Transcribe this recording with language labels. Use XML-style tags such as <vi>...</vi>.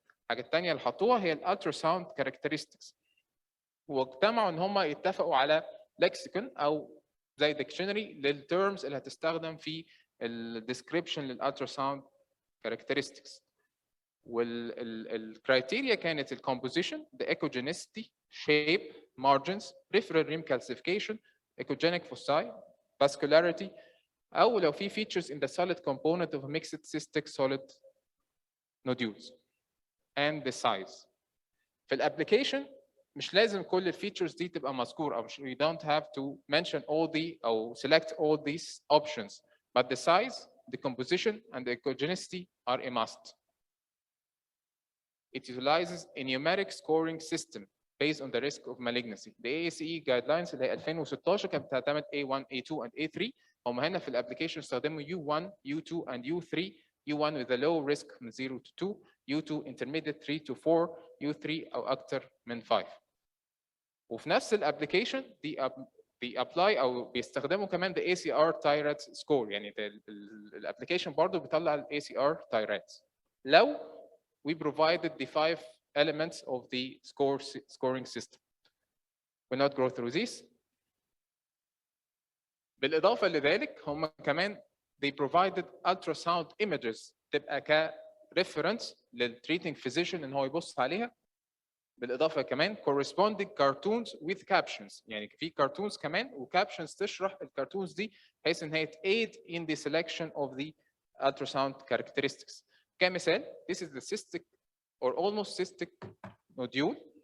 <ar>الحاجة الثانية اللي حطوها هي الالتراساوند characteristics. واجتمعوا ان هم يتفقوا على لكسيكون او زي ديكشنري للتيرمز اللي هتستخدم في الديسكريبشن للالتراساوند characteristics. والكرايتيريا كانت الكومبوزيشن،</ar> <en>the echogenicity, shape, margins, peripheral rim calcification, echogenic foci, vascularity، او لو في features in the solid component of mixed cystic solid nodules and the size.</en> <ar>في الابلكيشن مش لازم كل الفيتشرز دي تبقى مذكور</ar> <en>او we don't have to mention all the او select all these options, but the size, the composition and the echogenicity are a must. It utilizes a numeric scoring system based on the risk of malignancy. The AACE guidelines</en> <ar>اللي هي</ar> <en>2016</en> <ar>كانت بتعتمد</ar> <en>A1, A2 and A3.</en> <ar>هم هنا في الابلكيشن استخدموا U1, U2 and U3.</ar> <en>U1 with a low risk من 0 to 2, U2 intermediate 3 to 4, U3</en> <ar>او اكتر من</ar> <en>5.</en> <ar>وفي نفس الابلكيشن بيابلاي او بيستخدموا كمان</ar> <en>the ACR Thyroid score،</en> <ar>يعني الابلكيشن برضه بيطلع ال ACR Thyroid.</ar> <en>لو we provided the 5 elements of the scoring system. We'll not go through this.</en> <ar>بالإضافة لذلك هم كمان</ar> <en>they provided ultrasound images</en> <ar>تبقى ك reference للtreating physician ان هو يبص عليها. بالإضافة كمان corresponding cartoons with captions، يعني في cartoons كمان وكابشنز تشرح الكارتونز دي بحيث ان هي</ar> <en>aid in the selection of the ultrasound characteristics.</en> <ar>كمثال</ar> <en>this is the cystic or almost cystic nodule.</en>